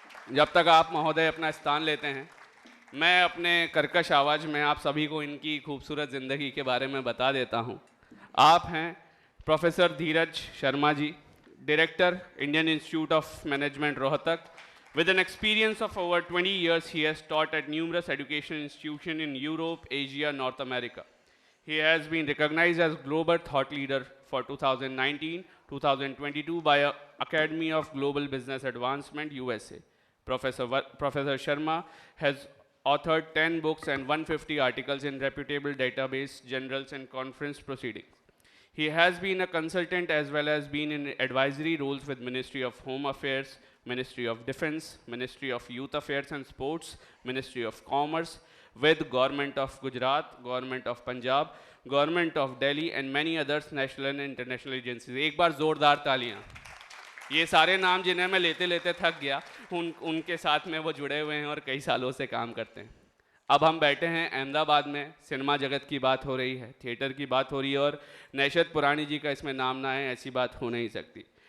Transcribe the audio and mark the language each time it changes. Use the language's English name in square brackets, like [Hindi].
[Hindi] जब तक आप महोदय अपना स्थान लेते हैं, मैं अपने कर्कश आवाज़ में आप सभी को इनकी खूबसूरत ज़िंदगी के बारे में बता देता हूँ। आप हैं professor Dheeraj Sharma ji, director Indian institute of management Rohtak. [English] With an experience of over 20 years, he has taught at numerous education institutions in Europe, Asia, North America. He has been recognized as global thought leader for 2019-2022 by Academy of Global Business Advancement, USA. Professor Sharma has authored 10 books and 150 articles in reputable database, journals, and conference proceedings. He has been a consultant as well as been in advisory roles with Ministry of Home Affairs, Ministry of Defense, Ministry of Youth Affairs and Sports, Ministry of Commerce, with Government of Gujarat, Government of Punjab, Government of Delhi and many others national and international agencies. [Hindi] एक बार जोरदार तालियां। ये सारे नाम जिन्हें मैं लेते लेते थक गया, उनके साथ में वो जुड़े हुए हैं और कई सालों से काम करते हैं। अब हम बैठे हैं अहमदाबाद में, सिनेमा जगत की बात हो रही है, थिएटर की बात हो रही है, और नैशत पुराणी जी का इसमें नाम ना है ऐसी बात हो नहीं सकती।